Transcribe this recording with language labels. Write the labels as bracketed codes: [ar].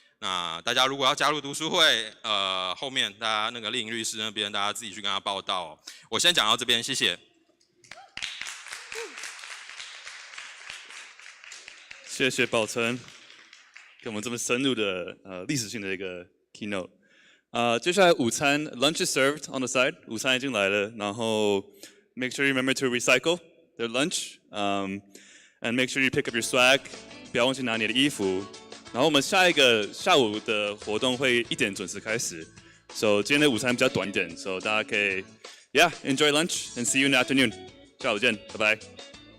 [zh] 那大家如果要加入读书会，后面大家那个丽颖律师那边，大家自己去跟他报道哦。我先讲到这边，谢谢。谢谢宝成，给我们这么深入的历史性的一个 keynote。接下来午餐 [en] lunch is served on the side， [zh] 午餐已经来了，然后 [en] make sure you remember to recycle the lunch，and make sure you pick up your swag， [zh] 不要忘记拿你的衣服。然后我们下午的活动会1点准时开始 ， [en] so [zh] 今天的午餐比较短一点 ，so 大家可以 [en] enjoy lunch and see you in the afternoon， [zh] 下午见，拜拜。